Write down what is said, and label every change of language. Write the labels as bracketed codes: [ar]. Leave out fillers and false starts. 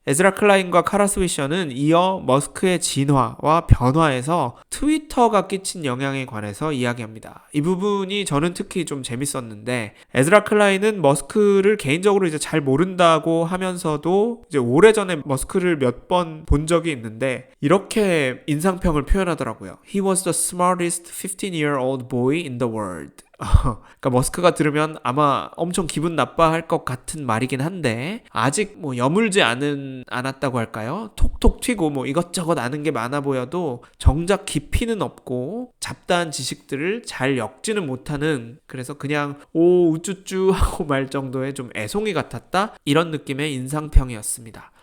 [ko] 에즈라 클라인과 카라 스위셔는 이어 머스크의 진화와 변화에서 트위터가 끼친 영향에 관해서 이야기합니다. 이 부분이 저는 특히 좀 재밌었는데, 에즈라 클라인은 머스크를 개인적으로 이제 잘 모른다고 하면서도 이제 오래전에 머스크를 몇 번 본 적이 있는데 이렇게 인상평을 표현하더라고요. [en] He was the smartest 15-year-old boy in the world. [ko] 그러니까 머스크가 들으면 아마 엄청 기분 나빠할 것 같은 말이긴 한데, 아직 여물지 않았다고 할까요? 톡톡 튀고 이것저것 아는 게 많아 보여도 정작 깊이는 없고 잡다한 지식들을 잘 엮지는 못하는, 그래서 그냥 오 우쭈쭈 하고 말 정도의 좀 애송이 같았다, 이런 느낌의 인상평이었습니다.